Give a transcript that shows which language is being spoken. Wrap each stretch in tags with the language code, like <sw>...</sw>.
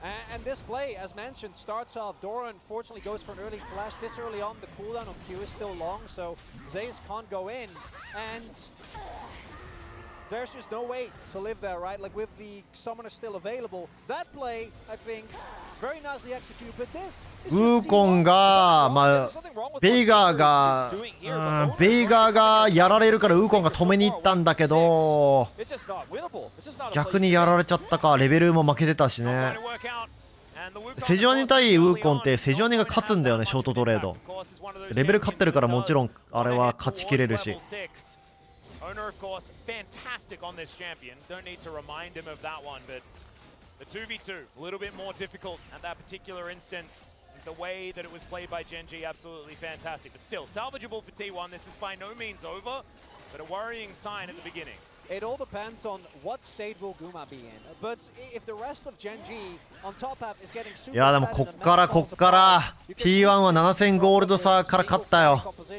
<en>And this play, as mentioned, starts off. Dora unfortunately goes for an early flash. This early on, the cooldown on Q is still long, so Zayas can't go in. And there's just no way to live there, right? Like with the summoner still available. That play, I think, very nicely executed, but this is just</en> <ja>ウーコンが、まあ、ベイガーがやられるからウーコンが止めに行ったんだけど、逆にやられちゃったか。レベルも負けてたしね。セジュアニ対ウーコンってセジュアニが勝つんだよね、ショートトレード。レベル勝ってるからもちろんあれは勝ちきれるし。</ja> <en>Owner, of course, fantastic on this champion. Don't need to remind him of that one, but the 2v2, a little bit more difficult at that particular instance. The way that it was played by GENG, absolutely fantastic. But still, salvageable for T1. This is by no means over, but a worrying sign at the beginning. It all depends on what state will Guma be in. But if the rest of GENG on top half is getting super</en> <ja>いやでもこっから T1 は7000ゴールド差から勝ったよ。</ja>